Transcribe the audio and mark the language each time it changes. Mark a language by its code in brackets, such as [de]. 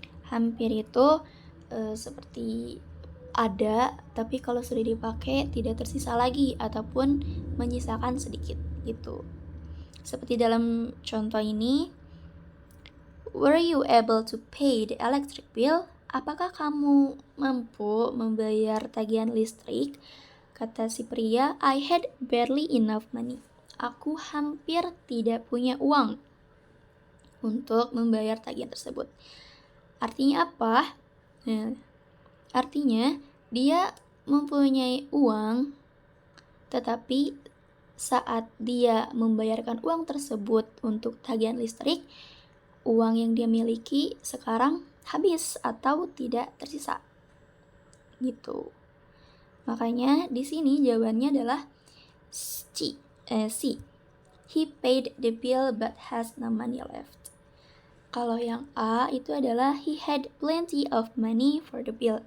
[id] Hampir itu seperti ada, tapi kalau sudah dipakai tidak tersisa lagi ataupun menyisakan sedikit gitu. [en] Seperti dalam contoh ini, were you able to pay the electric bill? [id] Apakah kamu mampu membayar tagihan listrik? [en] Kata si pria, I had barely enough money. [id] Aku hampir tidak punya uang untuk membayar tagihan tersebut. Artinya apa? Artinya dia mempunyai uang, tetapi saat dia membayarkan uang tersebut untuk tagihan listrik, uang yang dia miliki sekarang habis atau tidak tersisa. Gitu. Makanya di sini jawabannya adalah C. [en] He paid the bill but has no money left. Kalau yang A itu adalah he had plenty of money for the bill.